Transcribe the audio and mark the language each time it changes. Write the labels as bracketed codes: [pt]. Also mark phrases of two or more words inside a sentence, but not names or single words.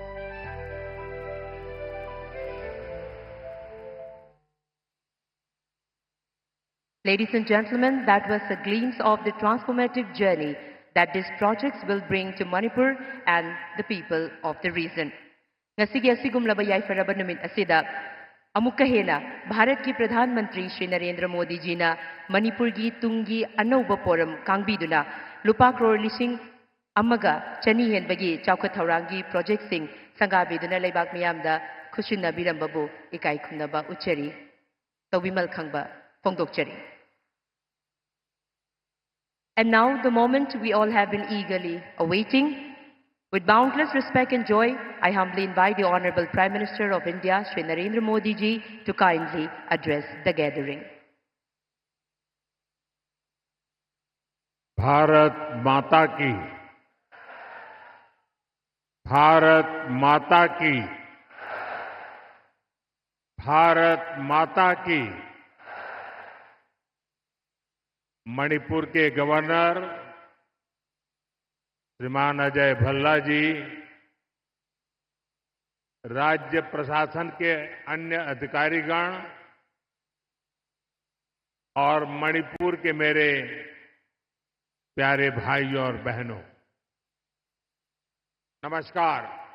[en] Ladies and gentlemen, that was a glimpse of the transformative journey that these projects will bring to Manipur and the people of the region. [mni] Ngasigi asigumlaba yaifaraba numit asida amukka hena Bharat ki [hi] प्रधान मंत्री [mni] Shri Narendra Modi ji na Manipur gi tungi anauba poram kangbiduna lupa crore lising amaga chani henbagi chaukat thaurangi project sing sangabiduna leibak miyamda khushinna birambabu ikai khunaba uchari tawimal khangba phongdokchari. [en] And now the moment we all have been eagerly awaiting. With boundless respect and joy, I humbly invite the Honorable Prime Minister of India, Shri Narendra Modi ji, to kindly address the gathering. [hi] भारत माता की, भारत माता की, भारत माता की। मणिपुर के गवर्नर श्रीमान अजय भल्ला जी, राज्य प्रशासन के अन्य अधिकारीगण और मणिपुर के मेरे प्यारे भाइयों और बहनों, नमस्कार।